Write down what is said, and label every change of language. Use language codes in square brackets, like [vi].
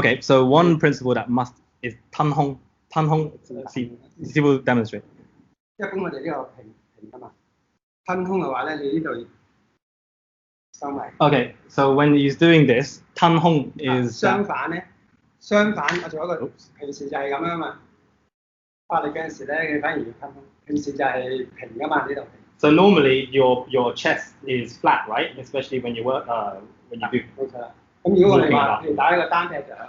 [en] Okay, so one principle that must is 吞空。 [yue] 吞空，師傅 demonstrate。一般我哋呢個平㗎嘛，吞空嘅話咧，你呢度。 [en] Okay, so when he's doing this, 吞空 is [yue] 相反，我做一個平時就係咁樣嘛。發力嗰陣時咧，佢反而要吞空。平時就係平㗎嘛，呢度。 [en] So normally your chest is flat, right? Especially when you work, when you do. [yue] 冇錯啦。咁如果我哋話，譬如打一個單劈就。